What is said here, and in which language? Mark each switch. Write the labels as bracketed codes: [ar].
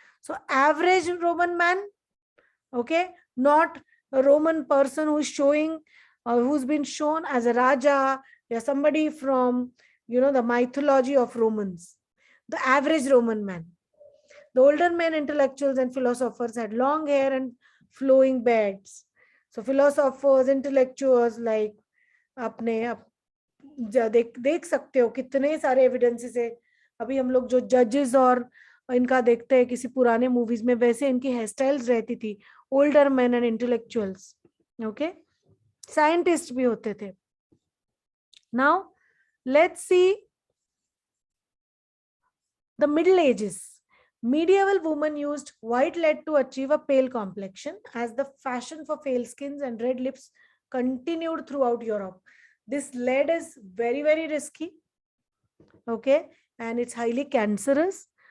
[en] So average Roman man, okay, not a Roman person who's showing who's been shown as a Raja or somebody from the mythology of Romans. The average Roman man. The older men, intellectuals and philosophers had long hair and flowing beards. So philosophers, intellectuals like [hi] आपने देख सकते हो कितने सारे evidences है. अभी हम लोग जो जजेस और इनका देखते हैं किसी पुराने मूवीज में, वैसे इनकी हेयर स्टाइल्स रहती थी. [en] Older man and intellectuals. [hi] Okay, scientist भी होते थे. [en] Now let's see the Middle Ages. Medieval women used white lead to achieve a pale complexion, as the fashion for pale skins and red lips continued throughout Europe. This lead is very, very risky. Okay, and it's highly cancerous.